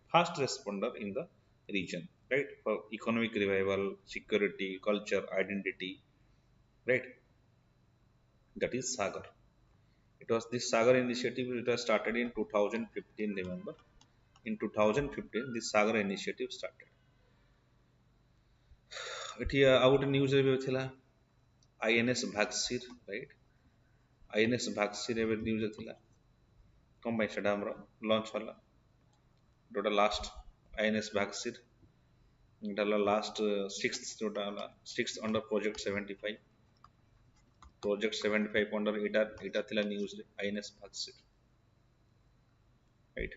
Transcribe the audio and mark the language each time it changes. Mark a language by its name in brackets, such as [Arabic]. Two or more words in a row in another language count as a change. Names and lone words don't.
[English] Fast responder in the region, right? For economic revival, security, culture, identity, right? That is Sagar. It was this Sagar initiative. It was started in 2015. Remember, in 2015, this Sagar initiative started. [Odia] ଏଠି ଆଉ ଗୋଟେ ନ୍ୟୁଜରେ ବି ଥିଲା INS ଭାଗସିର, ରାଇଟ୍? INS ଭାଗସିର ଏବେ ନ୍ୟୁଜରେ ଥିଲା କ'ଣ ପାଇଁ ସେଟା ଆମର ଲଞ୍ଚ ହେଲା ଯୋଉଟା ଲାଷ୍ଟ INS ଭାଗସିର ଏଟା ହେଲା [English] last sixth [Odia] ଯୋଉଟା ହେଲା [English] sixth under project 75 under [Odia] ଏଇଟା ଥିଲା ନ୍ୟୁଜରେ INS ଭାଗସିର, ରାଇଟ୍?